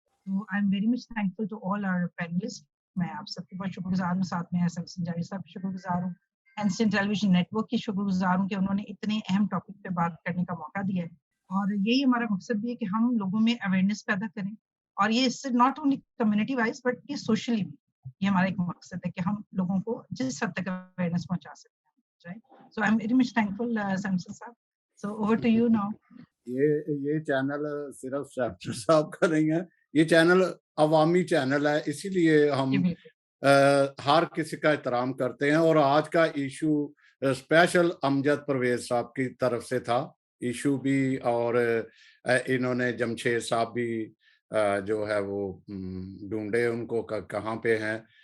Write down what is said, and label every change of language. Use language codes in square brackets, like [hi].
[ur] تو [en] I am very much thankful to all our panellist. [ur] میں آپ سب کے بہت شکر گزار ہوں, ساتھ میں ایس ایم سنجاوی صاحب کی شکر گزار ہوں, انسٹنٹ ٹیلی ویژن نیٹ ورک کی شکر گزار ہوں کہ انہوں نے اتنے اہم ٹاپک پہ بات کرنے کا موقع دیا ہے. اور یہی ہمارا مقصد بھی ہے کہ ہم لوگوں میں اویئرنیس پیدا کریں, اور یہ اس سے [en] not only community wise but [ur] یہ سوشلی بھی یہ ہمارا ایک مقصد ہے کہ ہم لوگوں کو جس حد تک اویئرنیس پہنچا سکتے ہیں. [en] So I'm very much thankful, Samson sir. So over to you now. [ur] یہ چینل صرف سیمسن صاحب کا نہیں ہے, یہ چینل عوامی چینل ہے, اسی لیے ہم ہر کسی کا احترام کرتے ہیں. اور آج کا ایشو اسپیشل امجد پرویز صاحب کی طرف سے تھا ایشو بھی, اور انہوں نے جمشید صاحب بھی جو ہے وہ ڈھونڈے ان کو کہاں پہ ہیں.